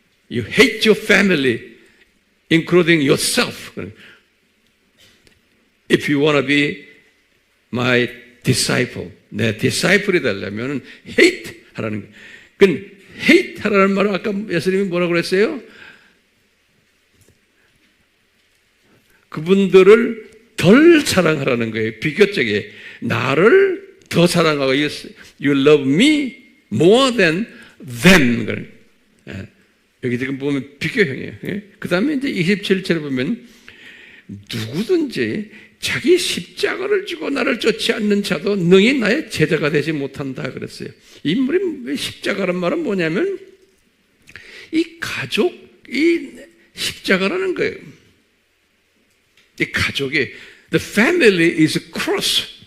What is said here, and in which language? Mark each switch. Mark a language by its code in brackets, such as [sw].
[en] You hate your family, including yourself. If you want to be my disciple, [ko] 내 disciple이 되려면 hate 하라는 거예요. 그건 hate 하라는 말은 아까 예수님이 뭐라고 그랬어요? 그분들을 덜 사랑하라는 거예요. 비교적에 나를 더 사랑하고 [en] you love me more than them. [ko] 여기 지금 보면 비교형이에요. 그 다음에 이제 27절에 보면 누구든지 자기 십자가를 지고 나를 쫓지 않는 자도 능히 나의 제자가 되지 못한다 그랬어요. 이 십자가란 말은 뭐냐면 이 가족 이 십자가라는 거예요. 이 가족이 [en] the family is a cross.